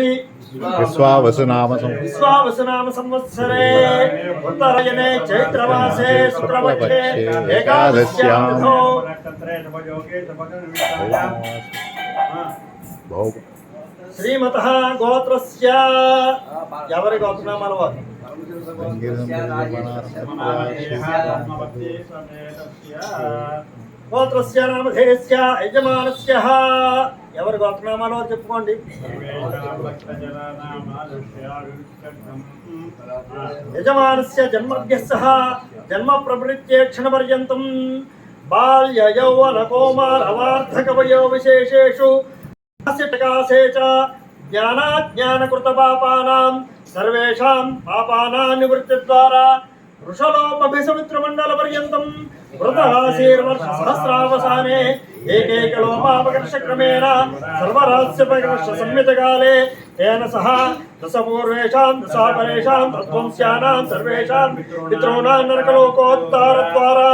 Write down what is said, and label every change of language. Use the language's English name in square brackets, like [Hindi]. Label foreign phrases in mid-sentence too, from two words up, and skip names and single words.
[Sanskrit] विश्वावसुनाम संवत्सरे उत्तरायणे चैत्रमासे शुक्लपक्षे एकादश्यां श्रीमतः गोत्रस्य [Telugu] ఎవరి గోత్రనామాల వారు [Sanskrit] గోత్రస్య నామధేయస్య యజమానస్య [Telugu] ఎవరి గోత్రనామాల వారు చెప్పుకోండి [Sanskrit] యజమానస్య జన్మభ్యస్సః జన్మ ప్రవృత్తే క్షణపర్యంతం బాల్య యౌవన కౌమార వార్ధక వయో విశేషేషు प्रकाशे च ज्ञानाज्ञानकृत पापानां सर्वेषां पापानां निवृत्तिद्वारा वृषलोपभिसमित्रमण्डलपर्यन्तं वृतराशिर्वर्षसहस्रावसाने एकैकलोमापकर्षक्रमेण सर्वरास्यपकर्षसंमितकाले तेन सह दशपूर्वेषां दशापरेषां तत्त्वंस्यानां सर्वेषां पितॄणां नरकलोकोत्तारद्वारा